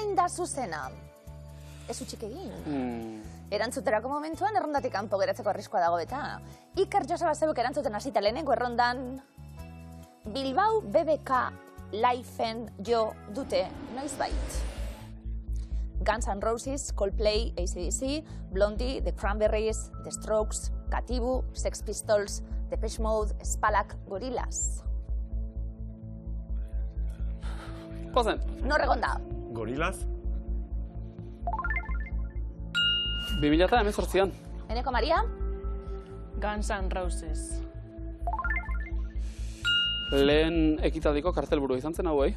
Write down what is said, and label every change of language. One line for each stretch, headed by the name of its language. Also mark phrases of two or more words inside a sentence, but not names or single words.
Basque: zuzena. Ez utxik egin. Erantzuterako momentuan errondatik kanpo geratzeko arriskoa dago eta. Iker Joseba zeuk erantzuten hasita lehenengo errondan Bilbao BBK Lifeen jo dute noizbait. Guns N' Roses, Coldplay, AC/DC, Blondie, The Cranberries, The Strokes, Katibu, Sex Pistols, Depeche Mode, Spalak, Gorillaz. Pozen. Nor egon da? Gorillaz? 2018an. Eneko Maria? Guns N' Roses. Lehen ekitaldiko kartelburu izan zen hau,